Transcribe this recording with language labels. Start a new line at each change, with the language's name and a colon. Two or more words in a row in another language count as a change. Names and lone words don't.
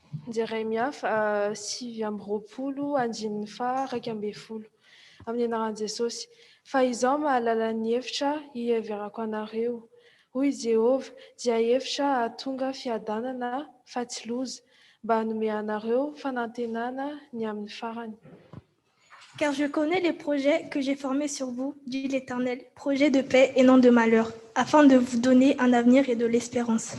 Malagasy: Jeremia 7 andininy faha 12 amin'ny anaran'i Jesosy. Fa izaho mahalala ny hevitra hiheverako anareo. Hoy Jehova, dia hevitra hahatonga fiadanana fa tsy loza, mba hanome anareo fanantenana ny amin'ny farany.
French: Car je connais les projets que j'ai formés sur vous, dit l'Éternel, projets de paix et non de malheur, afin de vous donner un avenir et de l'espérance.